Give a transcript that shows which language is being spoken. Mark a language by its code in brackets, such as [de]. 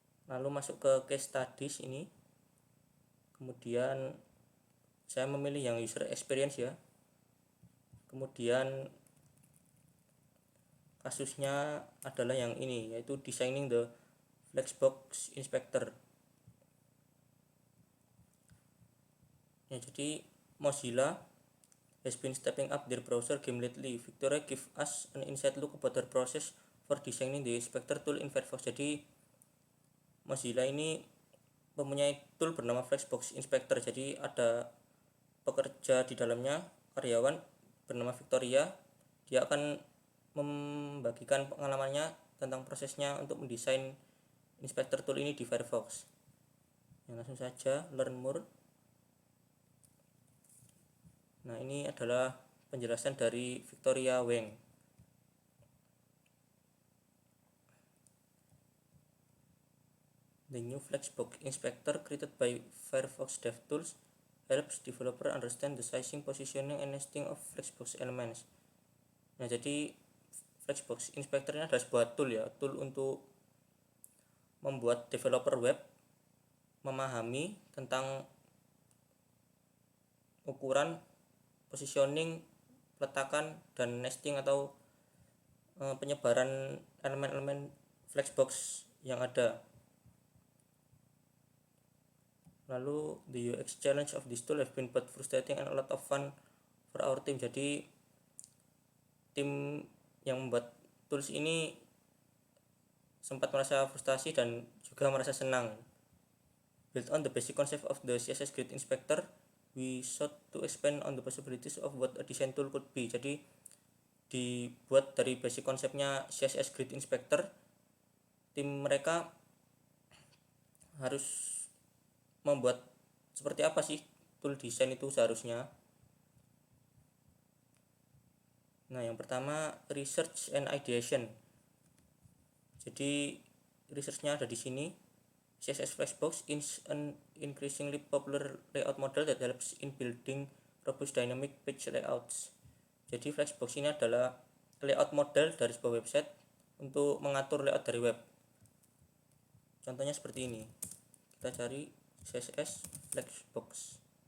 [id] Lalu masuk ke case studies ini, kemudian saya memilih yang user experience ya. Kemudian kasusnya adalah yang ini, yaitu [en] designing the Flexbox Inspector. [id] Ya, jadi [en] Mozilla has been stepping up their browser game lately. Victoria give us an inside look about their process for designing the inspector tool in Firefox. [id] Jadi Mozilla ini mempunyai tool bernama Flexbox Inspector. Jadi ada pekerja di dalamnya, karyawan bernama Victoria. Dia akan membagikan pengalamannya tentang prosesnya untuk mendesain inspector tool ini di Firefox. Ya, langsung saja [en] learn more. [id] Nah, ini adalah penjelasan dari Victoria Weng. [en] The new Flexbox Inspector created by Firefox DevTools helps developer understand the sizing, positioning, and nesting of Flexbox elements. [id] Nah, jadi Flexbox Inspector ini adalah sebuah tool ya, tool untuk membuat developer web memahami tentang ukuran, positioning, peletakan, dan nesting atau penyebaran elemen-elemen Flexbox yang ada. Lalu [en] the UX challenge of this tool have been both frustrating and a lot of fun for our team. [id] Jadi tim yang membuat tools ini sempat merasa frustasi dan juga merasa senang. [en] Built on the basic concept of the CSS Grid Inspector, we sought to expand on the possibilities of what a design tool could be. [id] Jadi dibuat dari basic konsepnya CSS Grid Inspector, tim mereka harus membuat seperti apa sih tool desain itu seharusnya. Nah, yang pertama [en] research and ideation. [id] Jadi researchnya ada di sini. [en] CSS Flexbox is an increasingly popular layout model that helps in building robust dynamic page layouts. [id] Jadi Flexbox ini adalah layout model dari sebuah website untuk mengatur layout dari web. Contohnya seperti ini. Kita cari CSS Flexbox.